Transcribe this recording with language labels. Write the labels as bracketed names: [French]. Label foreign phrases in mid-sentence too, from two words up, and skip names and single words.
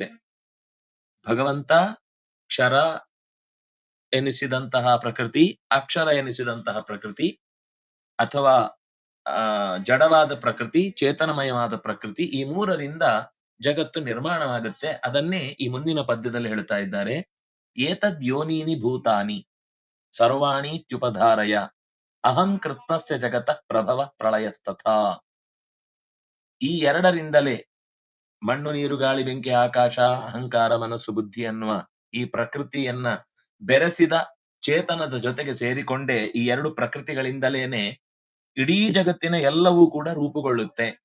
[Kannada] ಭಗವಂತ ಕ್ಷರ ಎನಿಸಿದಂತಹ ಪ್ರಕೃತಿ, ಅಕ್ಷರ ಎನಿಸಿದಂತಹ ಪ್ರಕೃತಿ, ಅಥವಾ ಜಡವಾದ ಪ್ರಕೃತಿ, ಚೇತನಮಯವಾದ ಪ್ರಕೃತಿ, ಈ ಮೂರರಿಂದ ಜಗತ್ತು ನಿರ್ಮಾಣವಾಗುತ್ತೆ. ಅದನ್ನೇ ಈ ಮುಂದಿನ ಪದ್ಯದಲ್ಲಿ ಹೇಳ್ತಾ ಇದ್ದಾರೆ. [Sanskrit] ಏತದ್ ಯೋನೀನಿ ಭೂತಾನಿ ಸರ್ವಾಣೀತ್ಯುಪಧಾರಯ ಅಹಂ ಕೃತ್ಸ್ನಸ್ಯ ಜಗತಃ ಪ್ರಭವ ಪ್ರಳಯಸ್ತಥಾ. [Kannada] ಈ ಎರಡರಿಂದಲೇ ಮಣ್ಣು ನೀರು ಗಾಳಿ ಬೆಂಕಿ ಆಕಾಶ ಅಹಂಕಾರ ಮನಸ್ಸು ಬುದ್ಧಿ ಅನ್ನುವ ಈ ಪ್ರಕೃತಿಯನ್ನ ಬೆರೆಸಿದ ಚೇತನದ ಜೊತೆಗೆ ಸೇರಿಕೊಂಡೇ ಈ ಎರಡು ಪ್ರಕೃತಿಗಳಿಂದಲೇನೆ ಇಡೀ ಜಗತ್ತಿನ ಎಲ್ಲವೂ ಕೂಡ ರೂಪುಗೊಳ್ಳುತ್ತೆ.